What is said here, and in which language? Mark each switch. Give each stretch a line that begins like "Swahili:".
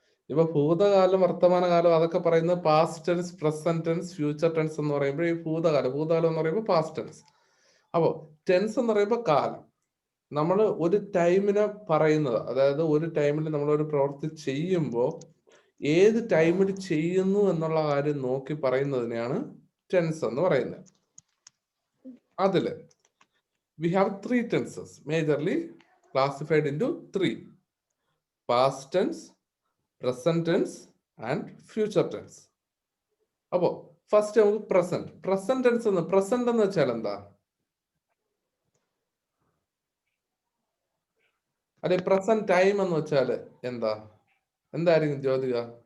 Malayalam: ഇപ്പൊ ഭൂതകാലം, വർത്തമാനകാലം അതൊക്കെ പറയുന്നത് past tense, present tense, future tense എന്ന് പറയുമ്പോൾ ഈ ഭൂതകാലം എന്ന് പറയുമ്പോൾ പാസ്റ്റ് ടെൻസ്. അപ്പോ ടെൻസ് എന്ന് പറയുമ്പോൾ കാലം. നമ്മൾ ഒരു ടൈമിനെ പറയുന്നത്, അതായത് ഒരു ടൈമിൽ നമ്മൾ ഒരു പ്രവൃത്തി ചെയ്യുമ്പോൾ ഏത് ടൈമിൽ ചെയ്യുന്നു എന്നുള്ള കാര്യം നോക്കി പറയുന്നതിനെയാണ് ടെൻസ് എന്ന് പറയുന്നത്.
English: അതില് we have three tenses majorly classified into three: past tense, present tense and future tense.
Malayalam: അപ്പോ ഫസ്റ്റ് നമുക്ക് പ്രസന്റ് ടെൻസ് എന്ന് വെച്ചാൽ എന്താ? അല്ലെ പ്രസന്റ് ടൈം എന്ന് വെച്ചാൽ എന്താ? എന്തായിരിക്കും ജ്യോതിക?